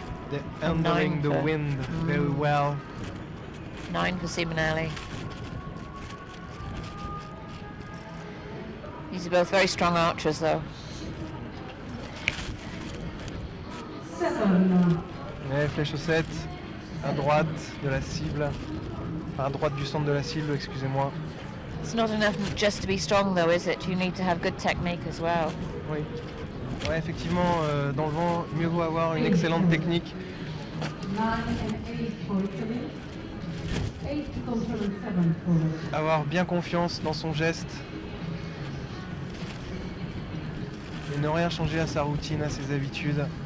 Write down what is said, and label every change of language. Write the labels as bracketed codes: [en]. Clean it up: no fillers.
[en] They're handling the wind very well. 9 for Simonelli. These are both very strong archers, though. 7. [fr] Ouais, flèche aux 7, à droite de la cible. à droite du centre de la cible, excusez-moi. [en] It's not enough just to be strong though, is it? You need to have good technique as well. [fr] Oui. Ouais, effectivement, dans le vent, mieux vaut avoir une excellente technique. [en] 9 and 8 for Italy. 8 to confirm and 7 for [fr] Avoir bien confiance dans son geste. Et ne rien changer à sa routine, à ses habitudes.